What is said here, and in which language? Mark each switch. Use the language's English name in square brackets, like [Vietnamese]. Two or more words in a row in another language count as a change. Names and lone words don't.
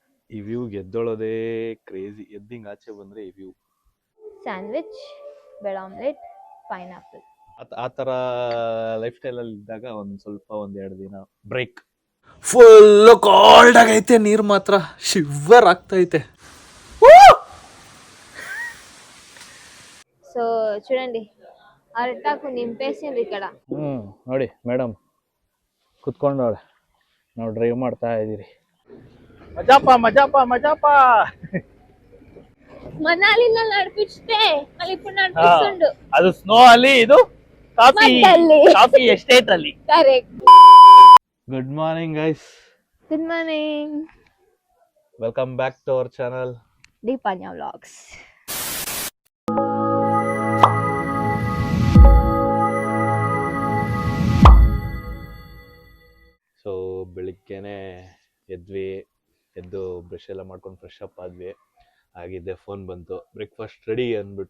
[Kannada] ಈ ವ್ಯೂ ಗೆದ್ದೊಳೋದೇ ಕ್ರೇಜಿ. ಎದ್ದಿಂಗ್ ಆಚೆ ಬಂದ್ರೆ ಈ ವ್ಯೂ. [English] sandwich, bread omelette, pineapple. ಆ ಥರ ಲೈಫ್ ಸ್ಟೈಲಲ್ಲಿ ಇದ್ದಾಗ ಒಂದೆರಡು ದಿನ ಬ್ರೇಕ್. full cold ಆಗೈತೆ, ನೀರು ಮಾತ್ರ ಶಿವರ್ ಆಗ್ತೈತೆ. [Telugu] సో చూడండి అరటాకు నింపేసిండ్రు ఇక్కడ. [Kannada] ನೋಡಿ ಮೇಡಮ್ ಕುತ್ಕೊಂಡವಳೆ, ನಾವು ಡ್ರೈವ್ ಮಾಡ್ತಾ ಇದ್ದೀರಿ. ಮಜಾಪ [Telugu] మనాలిలో నడిపిస్తే మళ్ళీ ఇప్పుడు నడిపిస్తుండు. [Kannada] ಅದು ಸ್ನೋ ಅಲ್ಲಿ, ಇದು [English] coffee estate [Kannada] ಅಲ್ಲಿ. [Telugu] కరెక్ట్. [English] good morning guys. good morning. welcome back to our channel దీపాన్య వ్లాగ్స్. [Kannada] ಸೊ ಬೆಳಿಗ್ಗೆನೆ ಎದ್ದು ಬ್ರಷ್ ಎಲ್ಲ ಮಾಡ್ಕೊಂಡು [English] fresh up [Kannada] ಆದ್ವಿ. ಆಗಿದ್ದೆ ಫೋನ್ ಬಂತು, [English] breakfast ready [Kannada] ಅಂದ್ಬಿಟ್ಟು.